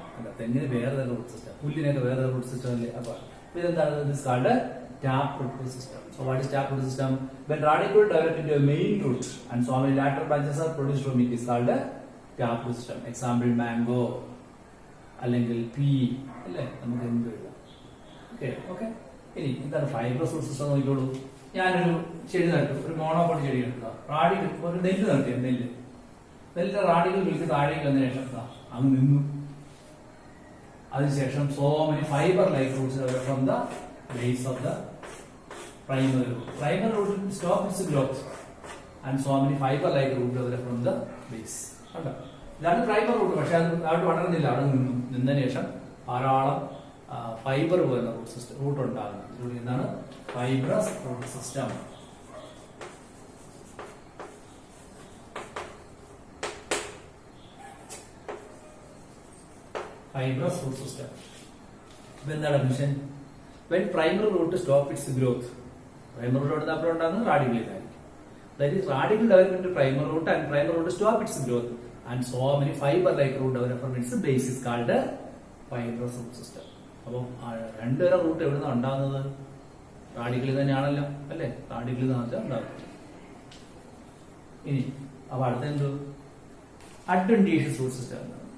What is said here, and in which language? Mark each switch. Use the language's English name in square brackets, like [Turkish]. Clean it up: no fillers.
[Malayalam] അല്ല, തെങ്ങിന് വേറെ റൂട്ട് സിസ്റ്റം, പുല്ലിനൊക്കെ വേറെ റൂട്ട് സിസ്റ്റം അല്ലേ? അപ്പൊ ഇതെന്താണ്? [English] This called tap root system. So what is tap root system? When radicle develop into a main root and so many lateral branches are produced from it is called a tap root system. Example mango [Malayalam] അല്ലെങ്കിൽ P അല്ലേ? നമുക്ക് എന്ത് എഴുതാം? Okay. ഇനി എന്താണ് fibrous root system നോക്കിക്കോളൂ. ഞാനൊരു ചെടി നട്ടു, ഒരു മോണോകോട്ട് ചെടി എടുക്കുക, റാഡികൾ ഒരു നെല്ല് നട്ടിയ നെല്ലിന്റെ റാഡികൾ വിളിച്ച് താഴേക്ക് വന്നതിന് ശേഷം അങ്ങ് നിന്നു. അതിനുശേഷം [English] So many fiber like roots from the base of the primary root. Primary root will stop its growth and so many fiber like root develop from the base. [Malayalam] ഇതാണ് പ്രൈമറി റൂട്ട്. പക്ഷെ അത് വളർന്നില്ല, അവിടെ നിന്നതിന് ശേഷം ധാരാളം ഫൈബർ പോകുന്ന root ഉണ്ടാകുന്നത്. ഇതിലൂടെ എന്താണ് fibrous root system. Fibrous root system എന്താണ് mission? [English] When primary root stop its growth, primary root [Malayalam] അപ്പോൾ ഉണ്ടാകുന്നത് റാഡിക്കലായിരിക്കും. [English] That is radical development of primary root and primary root stop its growth and so many fiber like root develop from its base is called a fibrous root system. [Malayalam] അപ്പോൾ രണ്ടുതരം root എവിടുന്ന ഉണ്ടാകുന്നത്? റാഡിക്കലിൽ തന്നെയാണല്ലോ അല്ലേ? റാഡിക്കലിൽ നിന്നാണ് ഉണ്ടാകുന്നത്. ഇനി അപ്പൊ അടുത്ത എന്തോ അഡ്വന്റീഷ്യസ് റൂട്ട് സിസ്റ്റം.